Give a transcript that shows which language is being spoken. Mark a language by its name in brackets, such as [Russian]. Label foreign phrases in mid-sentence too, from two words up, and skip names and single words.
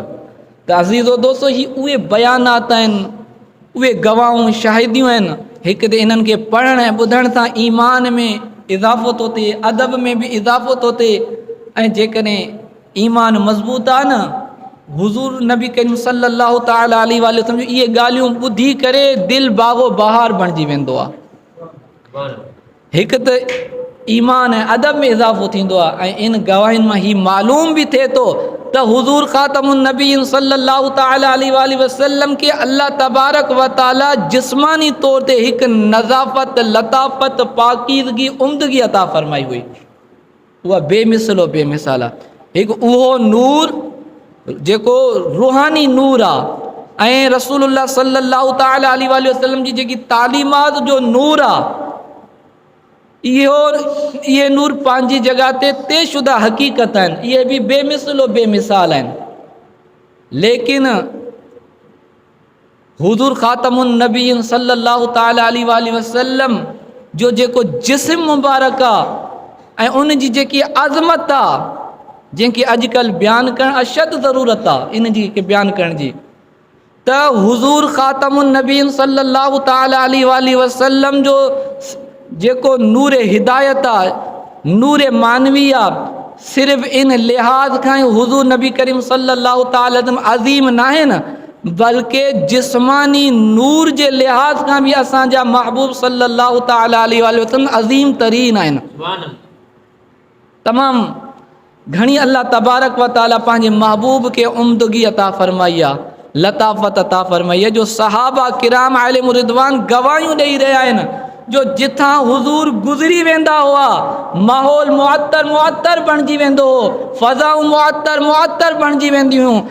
[Sindhi] त अज़ीज़ो दोस्तो, ही उहे बयानात आहिनि, उहे गवाहूं शाहिदियूं आहिनि, हिकु त इन्हनि खे पढ़ण ऐं ॿुधण सां ईमान में इज़ाफ़ो थो थिए, अदब में बि इज़ाफ़ो थो थिए, ऐं जेकॾहिं ईमान मज़बूत आहे न, हुज़ूर नबी करीम [Arabic] صلى الله تعالى عليه وسلم [Sindhi] इहे ॻाल्हियूं ॿुधी करे दिलि बाग़ो बहार बणिजी वेंदो आहे। हिकु त ईमान ऐं अदब में इज़ाफ़ो थींदो आहे, ऐं इन गवाहियुनि मां ही मालूम बि थिए थो त हुज़ूर [Arabic] خاتم النبيين صلى الله تعالى عليه وسلم [Sindhi] खे [Arabic] الله تبارك وتعالى [Sindhi] जिस्मानी तौर ते हिकु नज़ाफ़त, लताफ़त, पाकीज़गी, उम्दगी अता फ़रमाई हुई, उहा बेमिसलो बेमिसाल आहे। हिकु उहो नूर जेको रूहानी नूर आहे, ऐं [Arabic] رسول الله صلى الله تعالى عليه وسلم [Sindhi] जी जेकी तालीमात जो नूर आहे, इहे नूर पंहिंजी जॻह ते तयशुदा हक़ीक़त आहिनि, इहे बि बेमिसलो बेमिसाल आहिनि, लेकिन हुज़ूर [Arabic] خاتم النبيين صلى الله تعالى عليه وسلم [Sindhi] जो जेको जिस्म मुबारक आहे ऐं उन जी जेकी अज़मत आहे जंहिंखे अॼुकल्ह बयानु करणु अशद ज़रूरत आहे इन जी के बयानु करण जी, त हुज़ूर [Arabic] خاتم النبيين صلى الله تعالى عليه وسلم [Sindhi] जो जेको नूर हिदायत आहे, नूर मानवी आहे, सिर्फ़ु इन लिहाज़ खां ई हुज़ूर नबी करीम [Arabic] صلى الله تعالى عليه وسلم [Sindhi] अज़ीम न आहे न, बल्कि जिस्मानी नूर जे लिहाज़ खां बि असांजा महबूब [Arabic] صلى الله تعالى عليه وسلم [Sindhi] अज़ीम तरीन आहिनि। तमामु घणी [Arabic] الله تبارك وتعالى [Sindhi] पंहिंजे महबूब खे उम्दगी अता फरमाई आहे, लताफ़त अता फरमाई आहे, जो सहाबा किराम [Arabic] عليهم الرضوان [Sindhi] गवाहियूं ॾेई रहिया आहिनि जो जिथां हुज़ूर गुज़री वेंदा हुआ माहौल मुअत्तर बणिजी वेंदो हो, फ़ज़ाऊं मुअत्तर बणिजी वेंदियूं हुयूं।